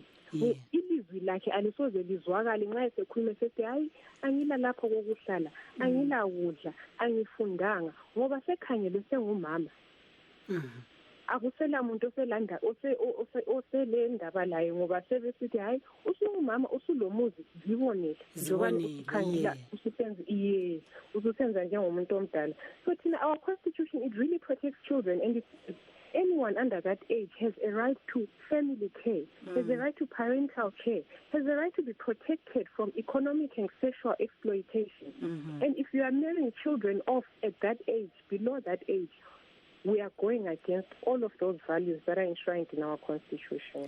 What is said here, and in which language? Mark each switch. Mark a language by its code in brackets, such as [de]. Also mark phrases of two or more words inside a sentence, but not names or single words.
[nd] Ilizwi lakhe alisoze lizwakale nxa esekhulume sethi hayi angila lapho kokuhlala, angila kudla, angifundanga, ngoba sekhangelwe sengumama. Akusela muntu oselanda oselendaba laye, ngoba sebesithi hayi usungumama usulomuzi zibonele njengoba ukhangela ususenza njengomuntu omdala. So thina, [en] our constitution, it really protects children, and anyone under that age has a right to family care, has a right to parental care, has a right to be protected from economic and sexual exploitation. And if you are marrying children off at that age, below that age, we are going against all of those values that are enshrined in our constitution.